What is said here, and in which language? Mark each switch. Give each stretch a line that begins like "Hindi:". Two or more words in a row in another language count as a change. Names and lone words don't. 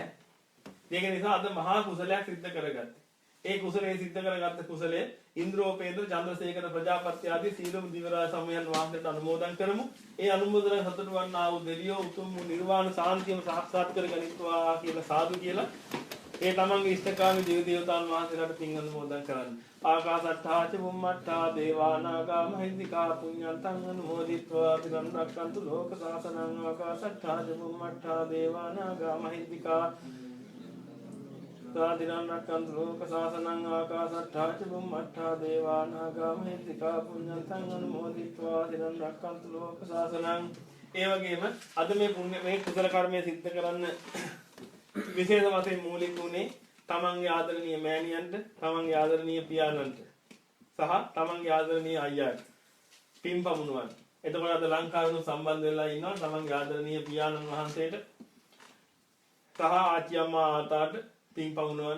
Sinhala: ඒක නිසා අද මහා කුසලයක් සිද්ධ කරගත්තේ. ඒ කුසලයේ සිද්ධ කරගත්ත කුසලයේ ඉන්ද්‍රෝපේන්ද්‍ර චන්ද්‍රසේකර ප්‍රජාපති ආදී සීලම දිවරාජ සමයන් වහන්සේට අනුමෝදන් කරමු. ඒ අනුමෝදන සතුට වන්නා වූ දෙවියෝ උතුම් නිර්වාණ සාන්තියම සාක්ෂාත් කරගනිත්වා කියලා සාදු කියලා ඒ තමන්ගේ ඉෂ්ඨකාමී දේව දේවතාවුන් වහන්සේලාට පින් අනුමෝදන් කරන්න.
Pali: ආකාසට්ඨා ච බුම්මට්ඨා දේවානාගා මහින්దికා පුඤ්ඤන්තං අනුමෝදිත්වා තිරන් රක්ඛන්තු ලෝක සාසනං. ආකාසට්ඨා ච බුම්මට්ඨා දේවානාගා මහින්దికා සාදිනං රක්ඛන්තු ලෝක සාසනං. ආකාසට්ඨා ච බුම්මට්ඨා දේවානාගා මහින්దికා පුඤ්ඤන්තං අනුමෝදිත්වා තිරන් රක්ඛන්තු ලෝක සාසනං.
Sinhala: ඒ වගේම අද මේ කුසල කර්මය සිද්ධ කරන්න විශේෂ වශයෙන් මූලික වුණේ තමන්ගේ ආදරණීය මෑණියන්ට, තමන්ගේ ආදරණීය පියාණන්ට සහ තමන්ගේ ආදරණීය අයියාට පින් පමුණුවන්න. එතකොට අද ලංකාවේ සම්බන්ධ වෙලා ඉන්නවා තමන්ගේ ආදරණීය පියාණන් වහන්සේට සහ ආච්චි අම්මා ආතාට පින් පමුණුවන්න.